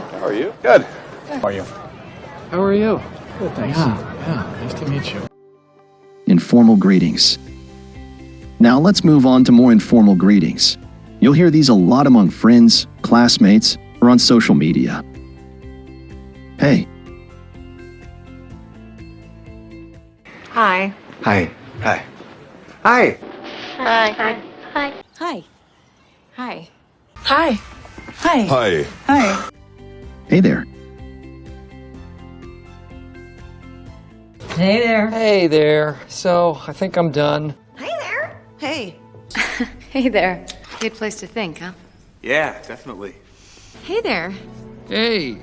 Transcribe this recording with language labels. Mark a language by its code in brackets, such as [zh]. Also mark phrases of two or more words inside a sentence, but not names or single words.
[en] How are you? Good. How are you? How are you? Good, thanks. Yeah, nice to meet you. Informal greetings. Now let's move on to more informal greetings. You'll hear these a lot among friends, classmates, or on social media. Hey. Hi. Hi. Hi. Hi. Hi. Hi. Hi. Hi. Hi. Hi. Hi. Hi. Hi. Hey there. Hey there. Hey there. So, I think I'm done. Hey there. Hey. Hey there. Good place to think, huh? Yeah, definitely. Hey there. Hey.